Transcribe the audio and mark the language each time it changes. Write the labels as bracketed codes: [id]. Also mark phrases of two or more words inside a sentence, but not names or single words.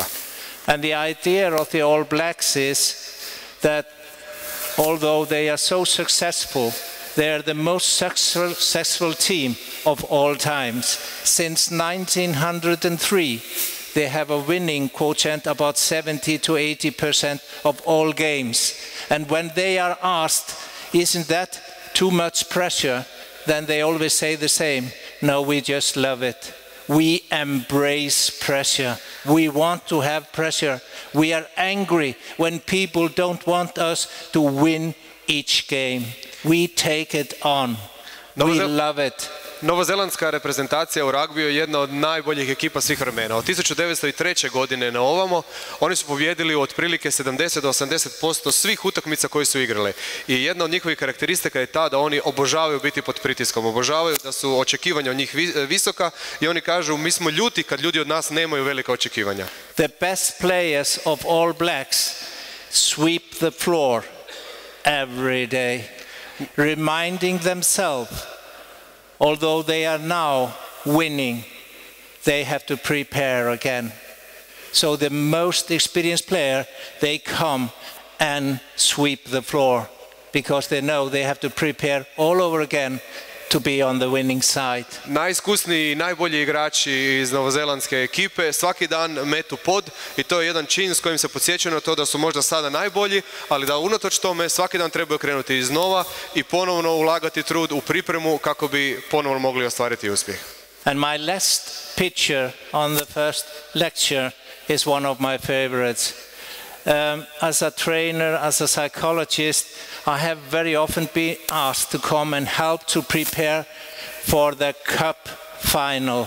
[en] And the idea of the All Blacks is that although they are so successful, they are the most successful team of all times. Since 1903, they have a winning quotient about 70 to 80% of all games. And when they are asked, isn't that too much pressure? Then they always say the same. No, we just love it. We embrace pressure. We want to have pressure. We are angry when people don't want us to win each game. We take it on. We love it. [hr] Novozelandska reprezentacija u ragbiju je jedna od najboljih ekipa svih vremena. Od 1903. godine na ovamo oni su pobijedili u otprilike 70 do 80% svih utakmica koje su igrale. I jedna od njihovih karakteristika je ta da oni obožavaju biti pod pritiskom, obožavaju da su očekivanja od njih visoka i oni kažu mi smo ljuti kad ljudi od nas nemaju velika očekivanja. [en] The best players of All Blacks sweep the floor every day, reminding themselves, although they are now winning, they have to prepare again. So the most experienced player, they come and sweep the floor because they know they have to prepare all over again to be on the winning side. [hr] Najiskusniji i najbolji igrači iz novozelandske ekipe svaki dan metu pod i to je jedan čin s kojim se podsjećaju na to da su možda sada najbolji, ali da unatoč tome svaki dan trebaju krenuti iznova i ponovno ulagati trud u pripremu kako bi ponovno mogli ostvariti uspjeh. [en] And my last picture on the first lecture is one of my favorites. As a trainer, as a psychologist, I have very often been asked to come and help to prepare for the cup final.